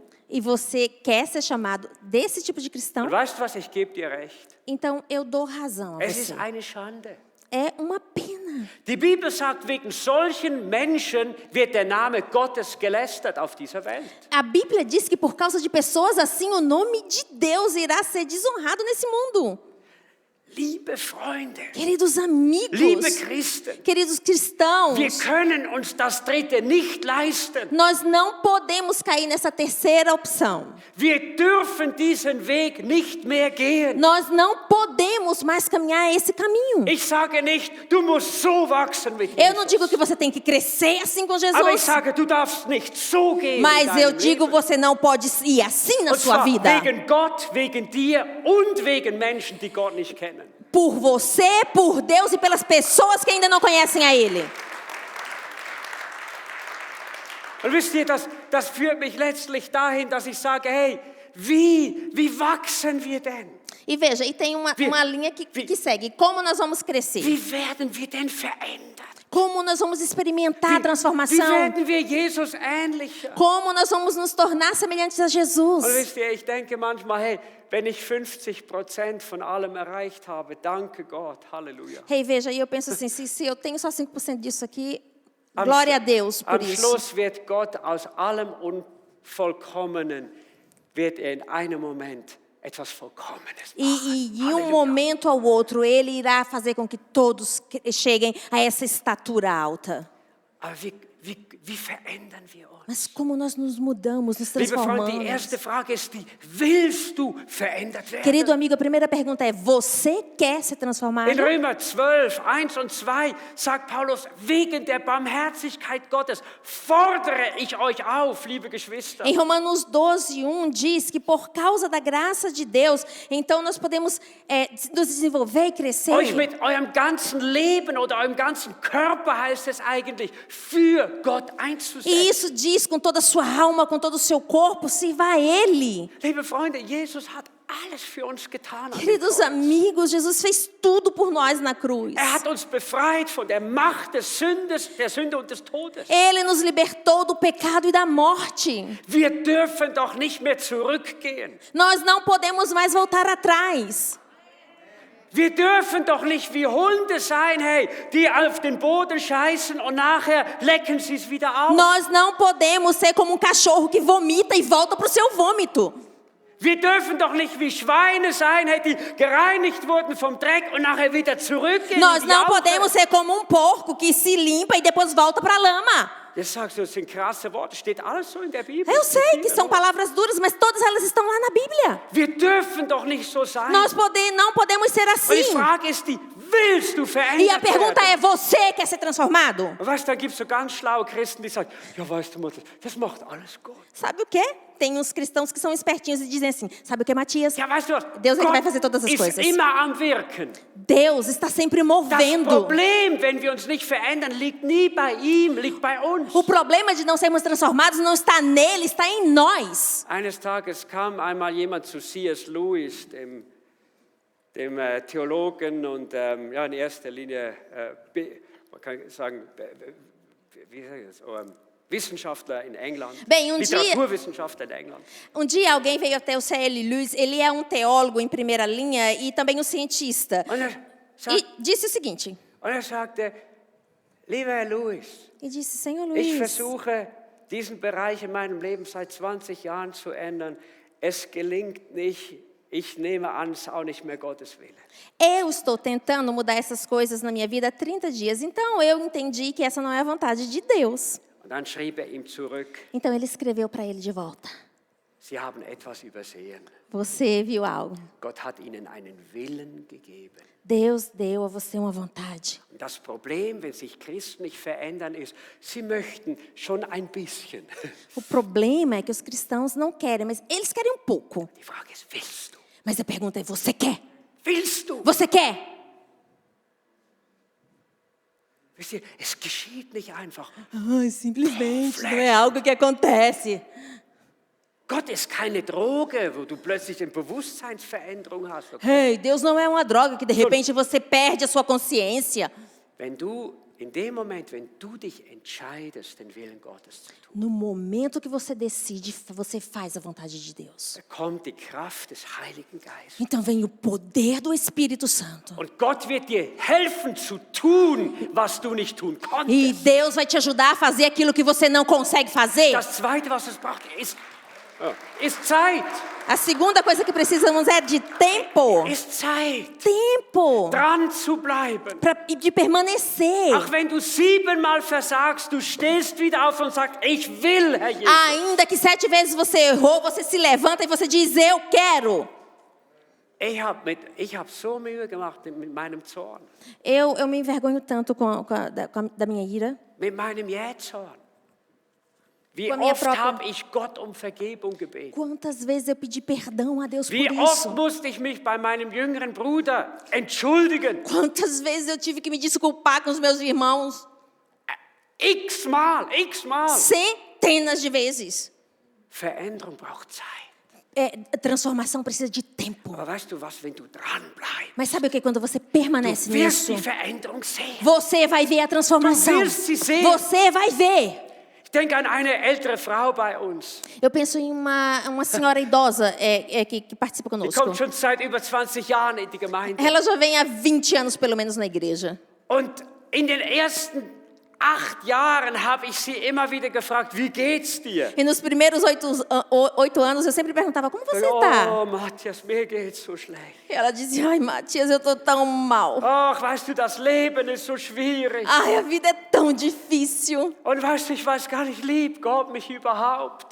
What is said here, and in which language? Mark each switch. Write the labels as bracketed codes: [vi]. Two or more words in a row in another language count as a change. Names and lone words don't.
[pt] E você quer ser chamado desse tipo de cristão, [de] Und weißt du was, ich gebe dir recht. [pt] então eu dou razão a [de] Es ist [pt] você. [de] eine Schande. [pt] É uma pena. [de] Die Bibel sagt, wegen solchen Menschen wird der Name Gottes gelästert auf dieser Welt. [pt] A Bíblia diz que por causa de pessoas assim, o nome de Deus irá ser desonrado nesse mundo. [de] Liebe Freunde, [pt] Queridos amigos, [de] liebe Christen, [pt] queridos cristãos, [de] wir können uns das Dritte nicht leisten. [pt] nós não podemos cair nessa terceira opção. [de] Wir dürfen diesen Weg nicht mehr gehen. [pt] Nós não podemos mais caminhar esse caminho. [de] Ich sage nicht, du musst so wachsen mit [pt] Eu não Jesus. digo que você tem que crescer assim com [de] Aber ich [pt] Jesus, [de] sage, du darfst nicht so gehen. [pt] mas [de] in [pt] eu [de] deinem [pt] digo [de] Leben. [pt] você não pode ir assim na [de] Und [pt] sua [de] zwar [pt] vida. [de] wegen Gott, wegen dir und wegen Menschen, die Gott nicht kennen. [pt] Por você, por Deus e pelas pessoas que ainda não conhecem a Ele. [de] Und wisst ihr, das führt mich letztlich dahin, dass ich sage, hey, wie wachsen wir denn? [pt] E veja, e tem uma linha que segue. Como nós vamos crescer? [de] Wie werden wir denn verändert? [pt] Como nós vamos experimentar a [de] Wie [pt] transformação? [de] werden wir Jesus ähnlicher? [pt] Como nós vamos nos tornar semelhantes a Jesus? [de] Und wisst ihr, ich denke manchmal, hey, wenn ich 50% von allem erreicht habe, danke Gott, Halleluja. [pt] Hey, veja, e eu penso assim, se eu tenho só 5% disso aqui, glória a Deus por [de] Am [pt] isso. [de] Schluss wird Gott aus allem Unvollkommenen, wird er in einem Moment etwas Vollkommenes [pt] E [de] machen. [pt] de um [de] Halleluja. [pt] momento ao outro, Ele irá fazer com que todos cheguem a essa estatura alta. [de] Aber wie verändern wir uns? [pt] Mas como nós nos mudamos, nos [de] Liebe Freunde, die [pt] transformamos. [de] erste Frage ist die, willst du verändert werden? [pt] Querido amigo, a primeira pergunta é, você quer ser transformado? [de] In Römer 12, 1 und 2 sagt Paulus, wegen der Barmherzigkeit Gottes fordere ich euch auf, liebe Geschwister. [pt] Em Romanos 12, 1 diz que por causa da graça de Deus, então nós podemos nos desenvolver e crescer. [de] Euch mit eurem ganzen Leben oder eurem ganzen Körper, heißt es eigentlich, für Gott einzusetzen. [pt] E isso diz com toda a sua alma, com todo o seu corpo, sirva a Ele. [de] Liebe Freunde, Jesus hat alles für uns getan. an dem [pt] Queridos [de] Kreuz. [pt] amigos, Jesus fez tudo por nós na cruz. [de] Er hat uns befreit von der Macht der Sünde und des Todes. [pt] Ele nos libertou do pecado e da morte. [de] Wir dürfen doch nicht mehr zurückgehen. [pt] Nós não podemos mais voltar atrás. [de] Wir dürfen doch nicht wie Hunde sein, hey, die auf den Boden scheißen und nachher lecken sie es wieder auf. [pt] Nós não podemos ser como cachorro que vomita e volta para o seu vômito. [de] Wir dürfen doch nicht wie Schweine sein, hey, die gereinigt wurden vom Dreck und nachher wieder zurückgehen. [pt] Nós [de] in die [pt] não [de] Jauche. [pt] podemos ser como porco que se limpa e depois volta para a lama. [de] Jetzt sagst du, das sind krasse Worte, steht alles so in der Bibel. [pt] Eu sei que são palavras duras, mas todas elas estão lá na Bíblia. [de] Wir dürfen doch nicht so sein. [pt] Nós não podemos ser [de] Und die [pt] assim. [de] Frage ist die, willst du [pt] E a [de] verändert [pt] pergunta [de] werden? [pt] é, você quer ser transformado? [de] Und weißt du, da gibt es so ganz schlaue Christen, die sagen, ja weißt du, Mutter, das macht alles Gott. [pt] Sabe o quê? Tem uns cristãos que são espertinhos e dizem assim, sabe o que, Matias? [de] Ja, weißt du was? [pt] Deus é que [de] Gott [pt] vai fazer todas as [de] ist [pt] coisas. [de] immer am Wirken. [pt] Deus está sempre [de] Das [pt] movendo. [de] Problem, wenn wir uns nicht verändern, liegt nie bei ihm, liegt bei uns. [pt] O problema de não sermos transformados não está nele, está em nós. [de] Eines Tages kam einmal jemand zu C.S. Lewis, dem Theologen und ja, in erster Linie, man kann sagen, wie sage ich das? Wissenschaftler in England, [pt] Bem, [de] Literaturwissenschaftler in England. [pt] dia alguém veio até o C.L. Lewis, ele é um teólogo em primeira linha e também um cientista. E disse o seguinte, [de] Und er sagte, lieber Herr Lewis, [pt] e disse, Senhor [de] ich [pt] Luiz, [de] versuche, diesen Bereich in meinem Leben seit 20 Jahren zu ändern. Es gelingt nicht. Ich nehme an, es ist auch nicht mehr Gottes Wille. [pt] eu estou tentando mudar essas coisas na minha vida há 30 dias, então eu entendi que essa não é a vontade de Deus. [de] Und dann schrieb ihm zurück, [pt] Então ele escreveu para ele de volta. [de] Sie haben etwas übersehen. [pt] Você viu algo. [de] Gott hat Ihnen einen Willen gegeben. [pt] Deus deu a você uma vontade. [de] Und das Problem, wenn sich Christen nicht verändern, ist, sie möchten schon ein bisschen. [pt] O problema é que os cristãos não querem, mas eles querem um pouco. [de] Die Frage ist, willst du? [pt] Mas a pergunta é, você quer? [de] Willst du? [pt] Você quer? [de] Wisst ihr, es geschieht nicht einfach. [pt] Simplesmente, não é algo que acontece. [de] Gott ist keine Droge, wo du plötzlich eine Bewusstseinsveränderung hast. [pt] Hey, Deus não é uma droga que de repente você perde a sua consciência. [de] Wenn du in dem Moment, wenn du dich entscheidest, den Willen Gottes zu tun, [pt] No momento que você decide, você faz a vontade de Deus. [de] da kommt die Kraft des Heiligen Geistes. [pt] Então vem o poder do Espírito Santo. [de] Und Gott wird dir helfen zu tun, was du nicht tun [pt] E [de] konntest. [pt] Deus vai te ajudar a fazer aquilo que você não consegue fazer. [de] Das Zweite, was es braucht, ist Zeit. [pt] A segunda coisa que precisamos é de tempo. [de] Ist Zeit. [pt] Tempo. [de] Dran zu bleiben. [pt] De permanecer. [de] Auch wenn du 7-mal versagst, du stehst wieder auf und sagst, ich will, Herr Jesus. [pt] Ainda que 7 vezes você errou, você se levanta e você diz, eu quero. [de] Ich hab so Mühe gemacht mit meinem Zorn, [pt] Eu me envergonho tanto da minha ira. [de] mit meinem Jähzorn. Wie [pt] Com a minha [de] oft [pt] própria- [de] habe ich Gott um Vergebung gebeten? [pt] Quantas vezes eu pedi perdão a Deus por [de] Wie oft [pt] isso? [de] musste ich mich bei meinem jüngeren Bruder entschuldigen? [pt] Quantas vezes eu tive que me desculpar com os meus irmãos? [de] X-mal. [pt] Centenas de vezes. [de] Veränderung braucht Zeit. [pt] Transformação precisa de tempo. [de] Aber weißt du was, wenn du dranbleibst, [pt] Mas sabe o que? Quando você [de] du [pt] permanece [de] wirst [pt] nisso, [de] die Veränderung sehen. [pt] você vai ver a transformação. [de] Du wirst sie sehen. [pt] Você vai ver. [de] Ich denke an eine ältere Frau bei uns. [pt] Eu penso em uma senhora idosa que participa [de] Die [pt] conosco. [de] kommt schon seit über 20 Jahren in die Gemeinde. [pt] Ela já vem há 20 anos, pelo menos, na igreja. [de] Und in den ersten 8 Jahren habe ich sie immer wieder gefragt, wie geht's dir? [pt] E nos primeiros 8 anos, eu sempre perguntava, como você está? [de] Oh, Matthias, mir geht's so schlecht. [pt] E ela dizia, ai, Matias, eu tô tão mal. [de] Ach, weißt du, das Leben ist so schwierig. [pt] Ai, a vida é tão difícil. [de] Und weißt du, ich weiß gar nicht, liebt Gott mich überhaupt?